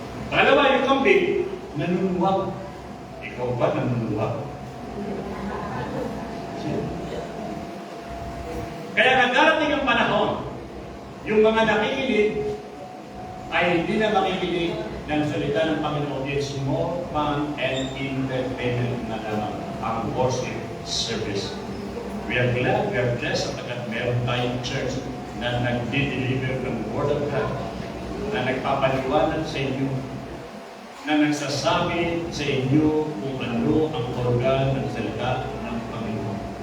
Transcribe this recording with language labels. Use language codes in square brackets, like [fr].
[tl] Pangalawa, yung kambing, nanununwag. Ikaw ba nanununwag? Kaya darating ang panahon, yung mga nakikinig ay hindi na makikinig ng salita ng Panginoon. [en] It's more fun and entertainment [tl] na lamang ang [en] worship service. We are glad, we are blessed [tl] sapagkat meron tayong church na nagdi-deliver ng Word of God, na nagpapaliwanag sa inyo, na nagsasabi sa inyo kung ano ang organ ng salita ng Panginoon.